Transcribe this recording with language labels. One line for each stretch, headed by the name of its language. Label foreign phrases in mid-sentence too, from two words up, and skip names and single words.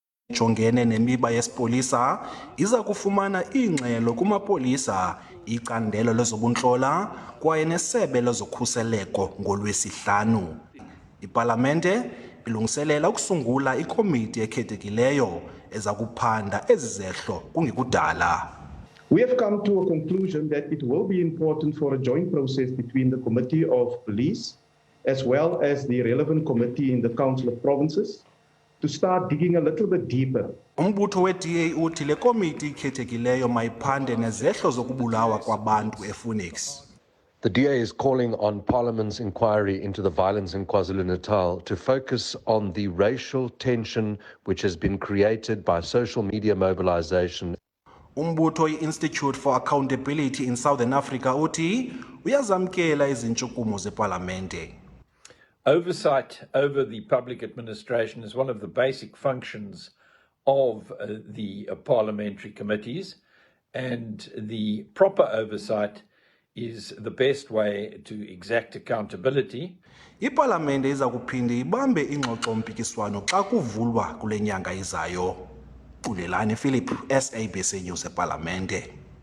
Xhosa: jongene nemiba yesipolisa iza kufumana iingxelo kumapolisa, icandelo lezobuntlola kwaye nesebe lezokhuseleko ngolwesihlanu. Ipalamente ilungiselela ukusungula ikomiti ekhethekileyo eza kuphanda ezi zehlo kungekudala.
English: We have come to a conclusion that it will be important for a joint process between the Committee of Police as well as the relevant committee in the Council of Provinces to start digging a little bit deeper.
Xhosa: Umbutho we-DA uthi le komiti ikhethekileyo mayiphande nezehlo zokubulawa kwabantu ePhoenix.
English: The DA is calling on Parliament's inquiry into the violence in KwaZulu-Natal to focus on the racial tension which has been created by social media mobilization.
Xhosa: Umbutho i-Institute for Accountability in Southern Africa uthi uyazamkela izintshukumo zepalamente.
English: Oversight over the public administration is one of the basic functions of the parliamentary committees, and the proper oversight is the best way to exact accountability.
Xhosa: Ipalamente iza kuphinde ibambe ingxoxo-mpikiswano xa kuvulwa kule nyanga izayo. Xulelani Philip, SABC News epalamente.